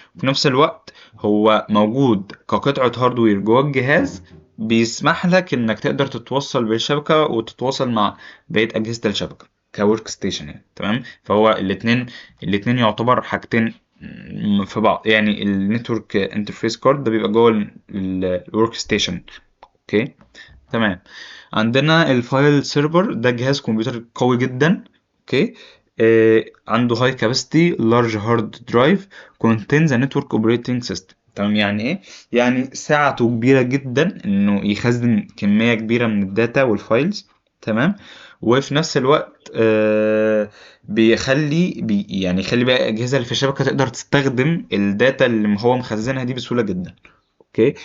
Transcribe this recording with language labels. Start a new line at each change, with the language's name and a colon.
Arabic: وفي نفس الوقت هو موجود كقطعة هاردوير جوه الجهاز بيسمح لك انك تقدر تتوصل بالشبكة وتتواصل مع بقية اجهزة الشبكة كورك ستيشن يعني. تمام. فهو الاتنين يعتبر حاجتين في بعض. يعني النتورك انترفيس كارد ده بيبقى جوه الورك ستيشن. اوكي تمام. عندنا الفايل سيرفر ده جهاز كمبيوتر قوي جدا. اوكي. عنده
English: high capacity large hard drive contains a network operating system.
Arabic: تمام، يعني ايه؟ يعني سعته كبيرة جدا انه يخزن كمية كبيرة من الداتا والفايلز. تمام. وفي نفس الوقت يعني يخلي بقى الأجهزة اللي في الشبكة تقدر تستخدم الداتا اللي هو مخزنها دي بسهولة جدا. اوكي.